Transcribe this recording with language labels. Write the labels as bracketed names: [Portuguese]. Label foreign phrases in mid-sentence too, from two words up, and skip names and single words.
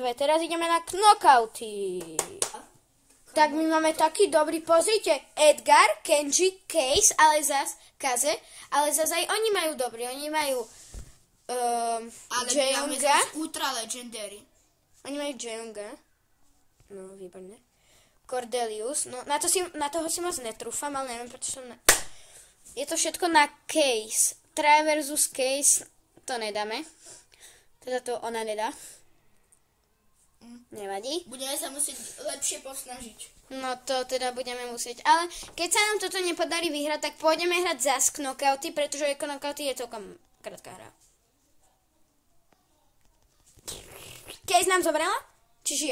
[Slovak] Teraz ideme na knockouty. Tak my máme taký dobrý, pozrite, Edgar, Kenji, Case, Kaze, ale zase aj oni majú dobrý, oni majú Ale my máme Jeonga. zase [English] Ultra Legendary. [Slovak] Oni majú Jeonga. No, výborné. Cordelius, no na toho si moc netrúfam, ale neviem, prečo som... Je to všetko na Case. Try versus Case, to nedáme. Teda to ona nedá. Nevadí. Budeme sa musieť lepšie posnažiť. No to teda budeme musieť. Ale keď sa nám toto nepodarí vyhrať, tak pôjdeme hrať zas knockouty, pretože knockouty je celkom krátka hra. Case nám zobrala? Či žije?